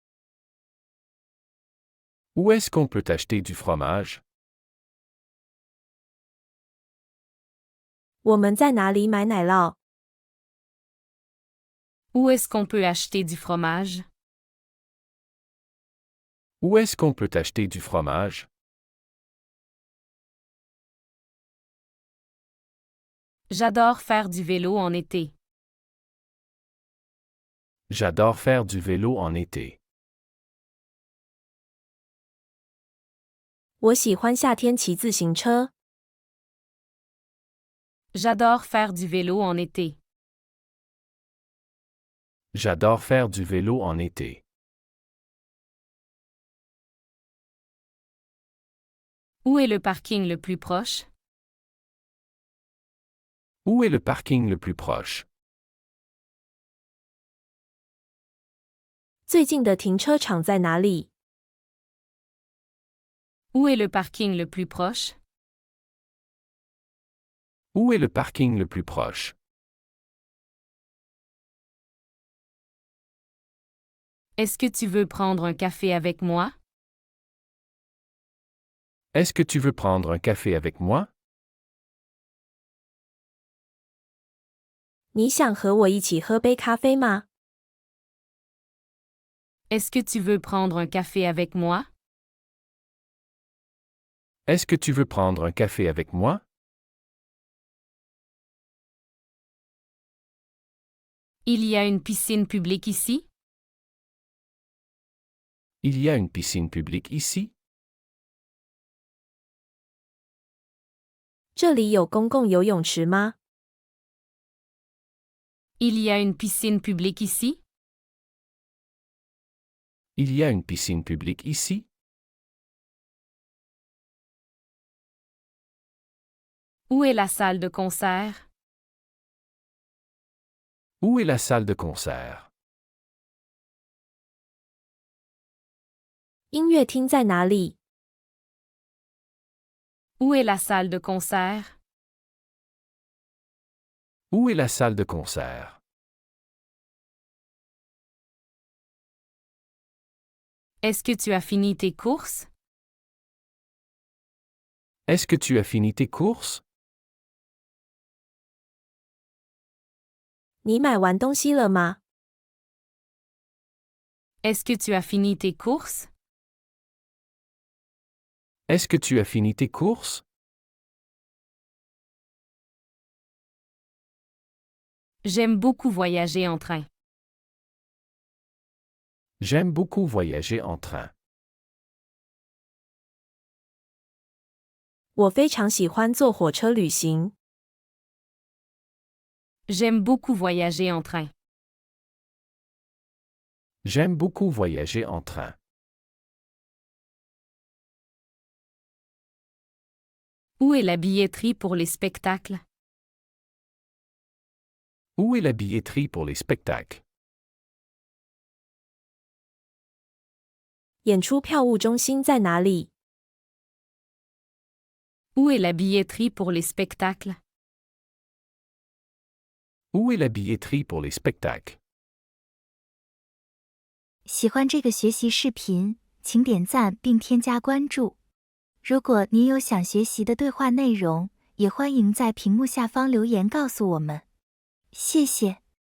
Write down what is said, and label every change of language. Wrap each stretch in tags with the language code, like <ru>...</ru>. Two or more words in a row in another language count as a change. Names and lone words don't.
<fr>Où est-ce qu'on peut acheter du fromage?</fr> <zh>我们在哪里买奶酪？</zh> <fr>Où est-ce qu'on peut acheter du fromage? Où est-ce qu'on peut acheter du fromage? J'adore faire du vélo en été. J'adore faire du vélo en été.</fr> <zh>我喜欢夏天骑自行车。</zh> <fr>J'adore faire du vélo en été. J'adore faire du vélo en été. Où est le parking le plus proche? Où est le parking le plus proche?</fr> <zh>最近的停车场在哪里？</zh> <fr>Où est le parking le plus proche? Où est le parking le plus proche? Est-ce que tu veux prendre un café avec moi? Est-ce que tu veux prendre un café avec moi?</fr> <zh>你想和我一起喝杯咖啡吗？</zh> <fr>Est-ce que tu veux prendre un café avec moi? Est-ce que tu veux prendre un café avec moi? Il y a une piscine publique ici? Il y a une piscine publique ici?</fr> <zh>这里有公共游泳池吗？</zh> <fr>Il y a une piscine publique ici? Il y a une piscine publique ici? Où est la salle de concert? Où est la salle de concert?</fr> <zh>音乐厅在哪里？</zh> <fr>Où est la salle de concert? Où est la salle de concert? Est-ce que tu as fini tes courses? Est-ce que tu as fini tes courses?</fr> <zh>你买完东西了吗？</zh> <fr>Est-ce que tu as fini tes courses? Est-ce que tu as fini tes courses? J'aime beaucoup voyager en train. J'aime beaucoup voyager en train.</fr> <zh>我非常喜欢坐火车旅行。</zh> <fr>J'aime beaucoup voyager en train. J'aime beaucoup voyager en train. Où est la billetterie pour les spectacles? Où est la billetterie pour les spectacles?</fr> <zh>演出票务中心在哪里？</zh> <fr>Où est la billetterie pour les spectacles? Où est la billetterie pour les spectacles?</fr> <zh>喜欢这个学习视频，请点赞并添加关注。如果您有想学习的对话内容，也欢迎在屏幕下方留言告诉我们。谢谢。</zh>